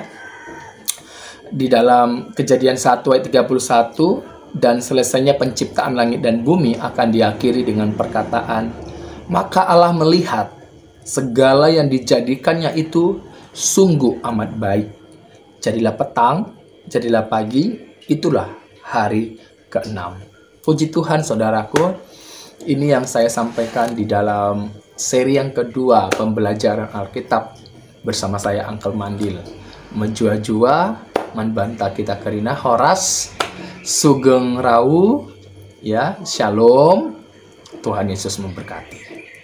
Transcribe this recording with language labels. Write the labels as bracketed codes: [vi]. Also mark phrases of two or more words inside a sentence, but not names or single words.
[id] Di dalam Kejadian 1 ayat 31, dan selesainya penciptaan langit dan bumi akan diakhiri dengan perkataan, maka Allah melihat segala yang dijadikannya itu sungguh amat baik. Jadilah petang, jadilah pagi, itulah hari ke-6. Puji Tuhan, saudaraku, ini yang saya sampaikan di dalam seri yang kedua pembelajaran Alkitab bersama saya, Uncle Mandil. [btx] Menjua-jua manbanta kita kerina horas sugeng rau, ya, shalom. [id] Tuhan Yesus memberkati.